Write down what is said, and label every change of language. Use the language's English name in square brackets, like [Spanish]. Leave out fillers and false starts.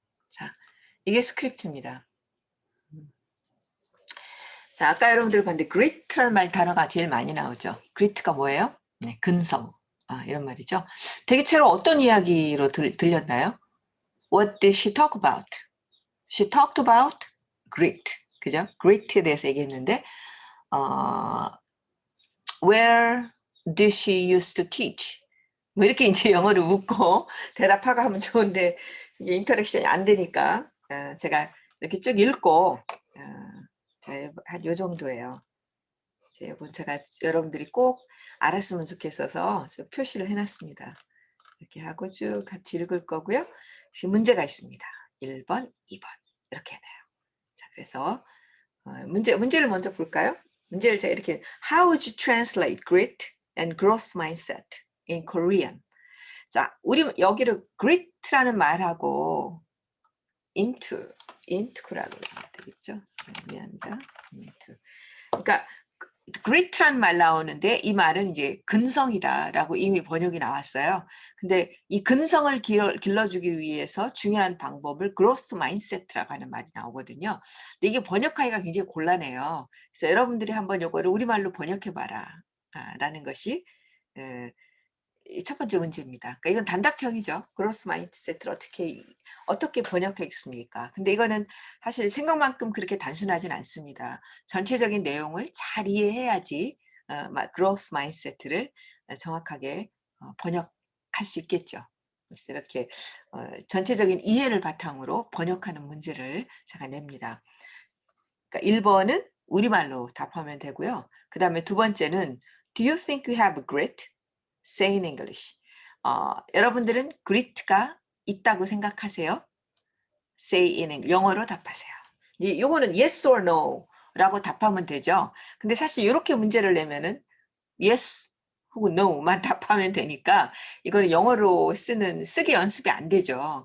[Korean] 자, 이게 스크립트입니다. 자, 아까 여러분들 봤는데 grit라는 단어가 제일 많이 나오죠. grit가 뭐예요? 네, 근성. 이런 말이죠. 대개체로 어떤 이야기로 들렸나요? [English] What did she talk about? She talked about grit. [Korean] 그죠? grit에 대해서 얘기했는데 [English] Where did she used to teach? [Korean] 뭐 이렇게 이제 영어를 묻고 대답하고 하면 좋은데 이게 인터랙션이 안 되니까 제가 이렇게 쭉 읽고 한 요 정도예요. 이건 제가 여러분들이 꼭 알았으면 좋겠어서 표시를 해놨습니다. 이렇게 하고 쭉 같이 읽을 거고요. 지금 문제가 있습니다. 1번, 2번 이렇게 해놔요. 자, 그래서 문제를 먼저 볼까요? 문제를 제가 이렇게 [English] How would you translate grit and growth mindset in Korean? [Korean] 자, 우리 여기를 grit라는 말하고 into라고 하면 되겠죠? 미안합니다. into. 그러니까 grit란 말 나오는데 이 말은 이제 근성이다라고 이미 번역이 나왔어요. 근데 이 근성을 길러주기 위해서 중요한 방법을 growth mindset라고 하는 말이 나오거든요. 근데 이게 번역하기가 굉장히 곤란해요. 그래서 여러분들이 한번 이거를 우리말로 번역해봐라 라는 것이 첫 번째 문제입니다. 그러니까 이건 단답형이죠. growth mindset를 어떻게 번역하겠습니까? 근데 이거는 사실 생각만큼 그렇게 단순하진 않습니다. 전체적인 내용을 잘 이해해야지 growth mindset를 정확하게 번역할 수 있겠죠. 그래서 이렇게 전체적인 이해를 바탕으로 번역하는 문제를 제가 냅니다. 그러니까 1번은 우리말로 답하면 되고요. 그 다음에 두 번째는 [English] Do you think you have grit? Say in English. [Korean] 여러분들은 grit가 있다고 생각하세요? [English] Say in English. [Korean] 영어로 답하세요. 요거는 [English] yes or no [Korean] 라고 답하면 되죠. 근데 사실 이렇게 문제를 내면은 yes 혹은 no만 답하면 되니까 이거는 영어로 쓰기 연습이 안 되죠.